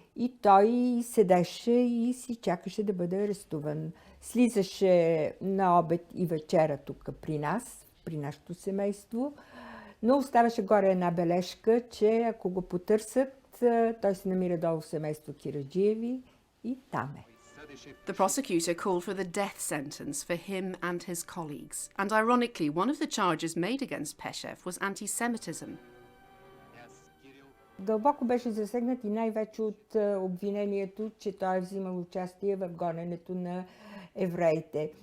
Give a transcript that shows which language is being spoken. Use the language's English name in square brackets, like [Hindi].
[Bulgarian] И той седеше и си чакаше да бъде арестуван. Слизаше на обед и вечера тук при нас, при нашето семейство, но оставаше горе една бележка, че ако го потърсят, той се намира долу в семейство Кираджиеви и там е. [English] The prosecutor called for the death sentence for him and his colleagues. And ironically, one of the charges made against Peshev was anti-Semitism. [Bulgarian] Дълбоко беше засегнат и най-вече от обвинението, че той е взимал участие в гоненето на евреите.